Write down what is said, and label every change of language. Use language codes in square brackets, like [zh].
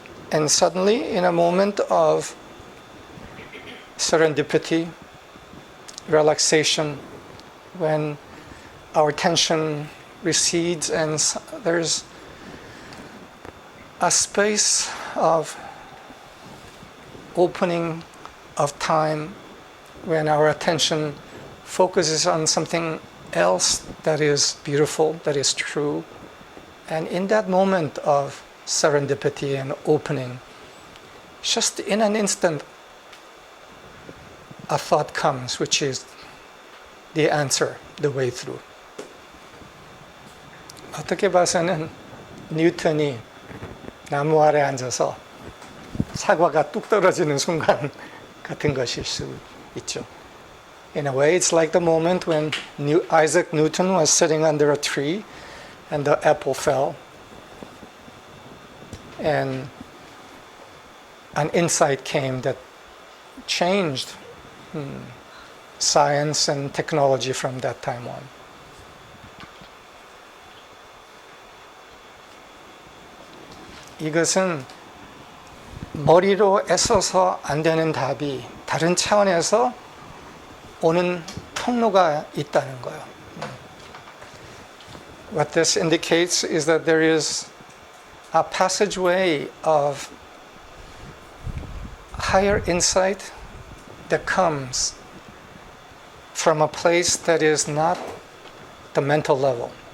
[en] And suddenly, in a moment of serendipity, relaxation, when our tension recedes and there's a space of opening of time when our attention focuses on something else that is beautiful, that is true. And in that moment of serendipity and opening, just in an instant, a thought comes, which is the answer, the way through. [ko] 어떻게 봐서는 뉴턴이 나무 아래 앉아서 사과가 뚝 떨어지는 순간 같은 것일 수 있죠. [en] In a way, it's like the moment when Isaac Newton was sitting under a tree and the apple fell. And an insight came that changed science and technology from that time on. [ko] 이것은 머리로 애써서 안 되는 답이 다른 차원에서 오는 통로가 있다는 거예요. [en] What this indicates is that there is a passageway of higher insight that comes from a place that is not the mental level.